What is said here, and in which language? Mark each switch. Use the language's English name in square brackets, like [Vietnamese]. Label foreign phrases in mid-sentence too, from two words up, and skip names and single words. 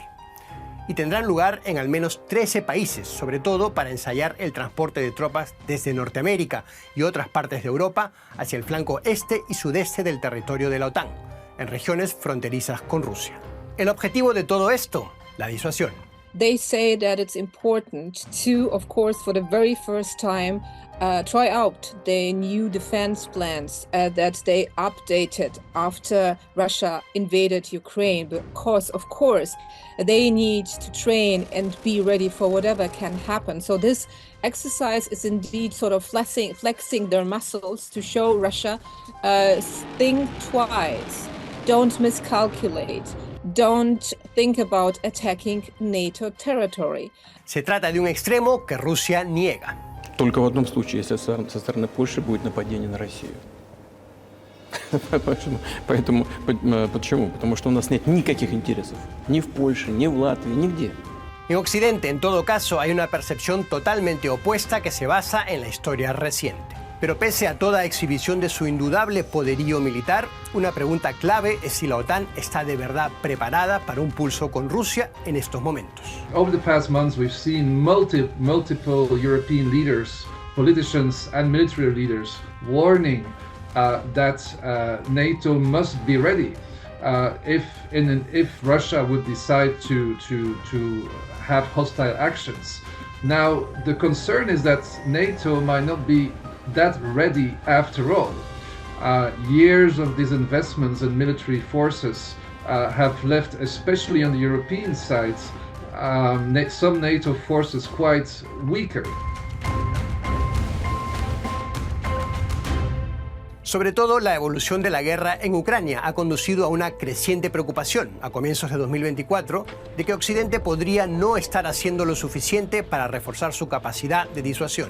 [Spanish] Y tendrán lugar en al menos 13 países, sobre todo para ensayar el transporte de tropas desde Norteamérica y otras partes de Europa hacia el flanco este y sudeste del territorio de la OTAN, en regiones fronterizas con Rusia. El objetivo de todo esto, la disuasión. [English] They say that it's important to, of course, for the very first time, try out the new defense plans that they updated after Russia invaded Ukraine. Because, of course, they need to train and be ready for whatever can happen. So this exercise is indeed sort of flexing their muscles to show Russia, think twice, don't miscalculate. Don't think about attacking NATO territory. [Spanish] Se trata de un extremo que Rusia niega. [Russian] Только в одном случае, если со стороны Польши будет нападение на Россию. Почему? Потому что у нас нет никаких интересов. Ни в Польше, ни в Латвии, nigде. [Spanish] En Occidente, en todo caso, hay una percepción totalmente opuesta que se basa en la historia reciente. Pero pese a toda exhibición de su indudable poderío militar, una pregunta clave es si la OTAN está de verdad preparada para un pulso con Rusia en estos momentos. [English] Over the past months, we've seen multiple European leaders, politicians and military leaders warning that NATO must be ready if Russia would decide to have hostile actions. Now, the concern is that NATO might not be that ready after all. Years of these investments in military forces have left, especially on the European side, some NATO forces quite weaker. [Spanish] Sobre todo, la evolución de la guerra en Ucrania ha conducido a una creciente preocupación, a comienzos de 2024, de que Occidente podría no estar haciendo lo suficiente para reforzar su capacidad de disuasión.